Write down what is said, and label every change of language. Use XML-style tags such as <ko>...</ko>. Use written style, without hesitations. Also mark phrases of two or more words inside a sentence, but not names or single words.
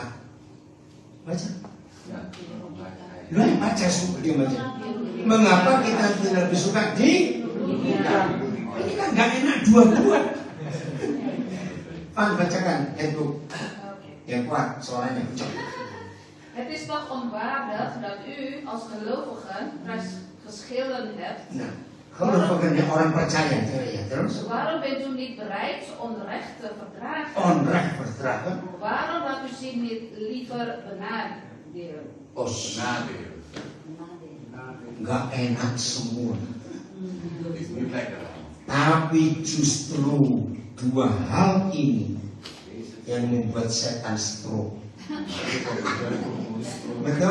<id>Baca. Lu yang baca suka dia baca. Mengapa kita tidak lebih suka di? Ini kan gak enak dua-dua. Pan bacakan itu yang kuat suaranya.</id> <nl>Het is toch onwaardig dat u als gelovigen geschillen hebt.</nl> <id>Nah, gelovigen yang orang percaya, ya terus.</id> <nl>Waarom bent u niet bereid onrecht te verdragen? Onrecht verdragen. Waarom laat u zich niet liever benadelen?</nl> <id>Nggak enak semua. Tapi justru dua hal ini yang membuat setan stroke. Betul?</id>